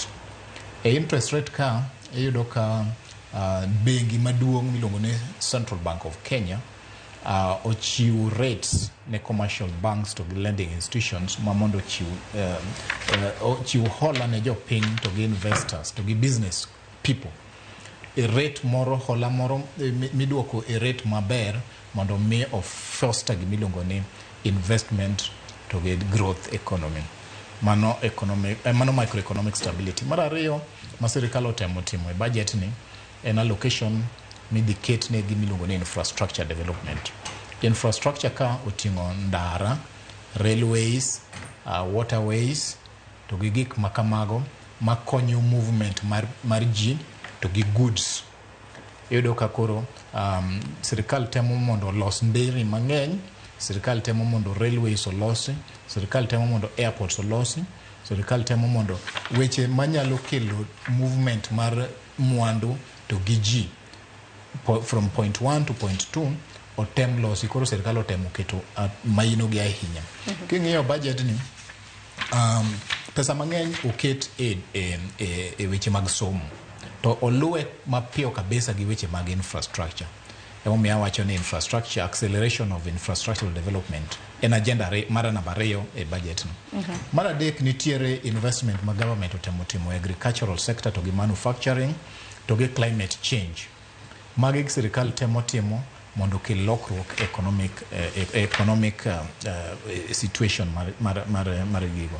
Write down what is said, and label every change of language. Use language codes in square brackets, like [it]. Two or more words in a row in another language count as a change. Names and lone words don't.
[luo] E interest rate ka iyudo ka bengi maduong' miluongo ni Central Bank of Kenya ochiwo rates ne [en] commercial banks [luo] to [en] lending institutions [luo] ma mondo ochiw hola ne jopiny to gi investors to gi [en] business people. [luo] E rate moro, hola moro miduoko e rate maber mondo mi foster gimiluongo ni investment to get [en] growth economy. Mano microeconomic stability. [luo] Mar ariyo ma sirikal otemo timo e budget ni en allocation midhi ket ne gimiluongo ni [en] infrastructure development. [luo] Infrastructure ka oting'o ndara, railways, waterways to gi gik makamago makonyo movement mar ji to gi goods. Iyudo ka koro sirikal temo mondo los nderi mang'eny, sirikal temo mondo railways olosi, sirikal temo mondo airports olosi, sirikal temo mondo weche manyalo kelo movement mar mwandu to gi ji [en] from point 1 to point 2 [luo] otem losi. Koro sirikal otemo keto maino gi ahinya. King'iyo budget ni pesa mang'eny oket e weche mag somo to oluwe mapiyo kabisa gi weche mag infrastructure. Emomiyo awacho ni infrastructure, [en] acceleration of infrastructural development [luo] en agenda mar namba 2 e budget no. Mar adek nitiere investment ma government otemo timo [en] agricultural sector [luo] to gi manufacturing to gi [en] climate change. [luo] Magi sirikal temo timo mondo kel lokruok [en] economic situation [luo] mar gigo.